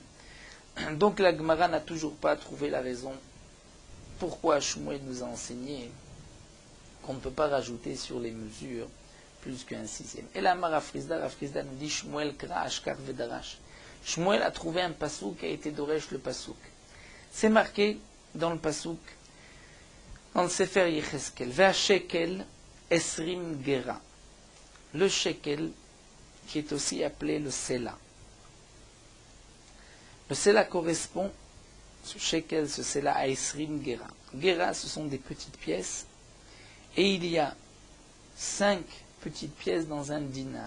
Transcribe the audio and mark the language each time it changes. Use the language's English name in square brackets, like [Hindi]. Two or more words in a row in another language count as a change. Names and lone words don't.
[French] Donc la Gemara n'a toujours pas trouvé la raison pourquoi Shmuel nous a enseigné qu'on ne peut pas rajouter sur les mesures plus qu'un sixième. Et là, Rafrizda nous dit [Hebrew] שמואל קרא אשכח ודרש. [French] Shmuel a trouvé un pasouk qui a été Doresh le pasouk. C'est marqué dans le pasouk, dans le Sefer Yecheskel, [Hebrew] והשקל עשרים גרה. [French] Le shekel, qui est aussi appelé le sela. Le sela correspond, ce shekel, ce sela, à [Hebrew] עשרים גרה. [French] Gera, ce sont des petites pièces, et il y a 5 petites pièces dans un dinar.